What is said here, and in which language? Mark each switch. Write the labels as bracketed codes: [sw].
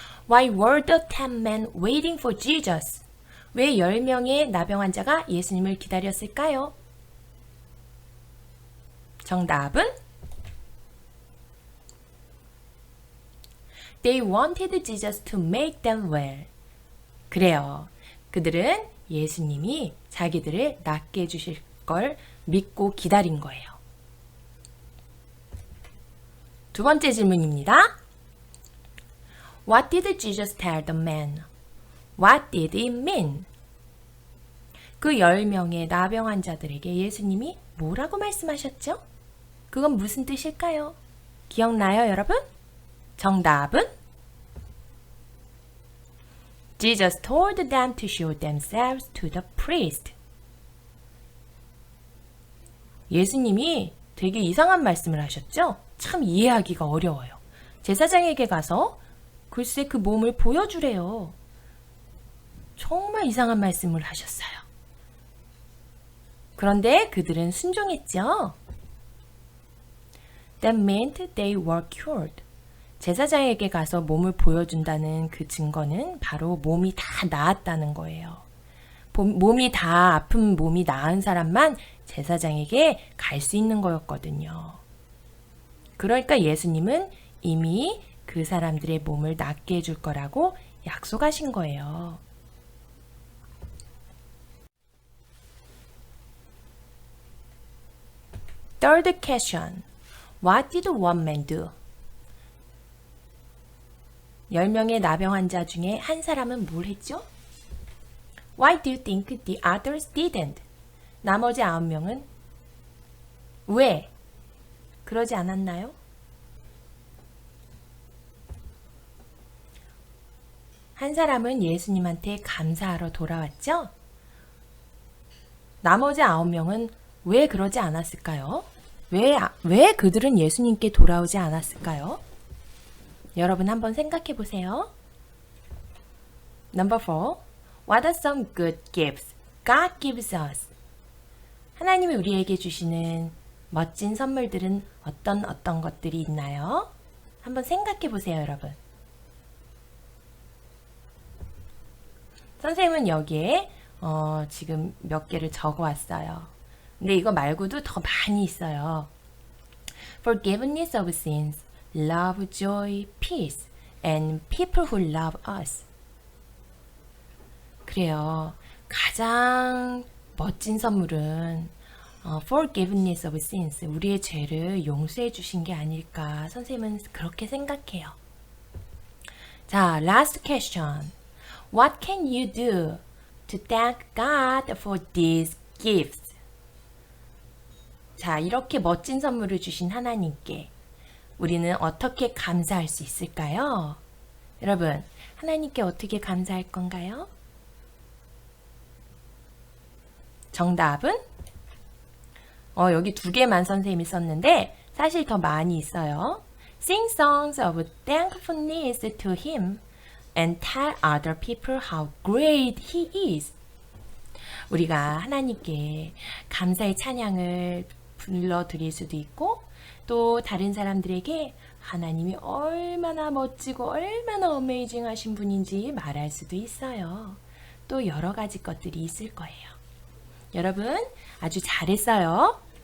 [en] Why were the 10 men waiting for Jesus? [ko] 왜 10명의 나병 환자가 예수님을 기다렸을까요? 정답은 [en] They wanted Jesus to make them well. [ko] 그래요. 그들은 예수님이 자기들을 낫게 해주실 걸 믿고 기다린 거예요. 두 번째 질문입니다. [en] What did Jesus tell the man? What did it mean? [ko] 그 10명의 나병 환자들에게 예수님이 뭐라고 말씀하셨죠? 그건 무슨 뜻일까요? 기억나요, 여러분? 정답은 [en] Jesus told them to show themselves to the priest. [ko] 예수님이 되게 이상한 말씀을 하셨죠? 참 이해하기가 어려워요. 제사장에게 가서 글쎄 그 몸을 보여주래요. 정말 이상한 말씀을 하셨어요. 그런데 그들은 순종했죠. [en] That meant they were cured. [ko] 제사장에게 가서 몸을 보여준다는 그 증거는 바로 몸이 다 나았다는 거예요. 몸이 다 아픈 몸이 나은 사람만 제사장에게 갈 수 있는 거였거든요. 그러니까 예수님은 이미 그 사람들의 몸을 낫게 해줄 거라고 약속하신 거예요. [en] Third question. What did one man do? [ko] 10명의 나병 환자 중에 한 사람은 뭘 했죠? [en] Why do you think the others didn't? [ko] 나머지 9명은 왜 그러지 않았나요? 한 사람은 예수님한테 감사하러 돌아왔죠? 나머지 9명은 왜 그러지 않았을까요? 왜 그들은 예수님께 돌아오지 않았을까요? 여러분 한번 생각해 보세요. [en] Number 4. What are some good gifts God gives us? [ko] 하나님이 우리에게 주시는 멋진 선물들은 어떤 것들이 있나요? 한번 생각해 보세요, 여러분. 선생님은 여기에 지금 몇 개를 적어 왔어요. 근데 이거 말고도 더 많이 있어요. [en] Forgiveness of sins, love, joy, peace, and people who love us. [ko] 그래요. 가장 멋진 선물은 [en] forgiveness of sins, [ko] 우리의 죄를 용서해 주신 게 아닐까 선생님은 그렇게 생각해요. [en] 자, last question. What can you do to thank God for these gifts? [ko] 자, 이렇게 멋진 선물을 주신 하나님께 우리는 어떻게 감사할 수 있을까요? 여러분, 하나님께 어떻게 감사할 건가요? 정답은 여기 2개만 선생님이 썼는데 사실 더 많이 있어요. [en] Sing songs of thankfulness to Him and tell other people how great He is. [ko] 우리가 하나님께 감사의 찬양을 불러드릴 수도 있고 또 다른 사람들에게 하나님이 얼마나 멋지고 얼마나 어메이징 하신 분인지 말할 수도 있어요. 또 여러 가지 것들이 있을 거예요. 여러분 아주 잘했어요.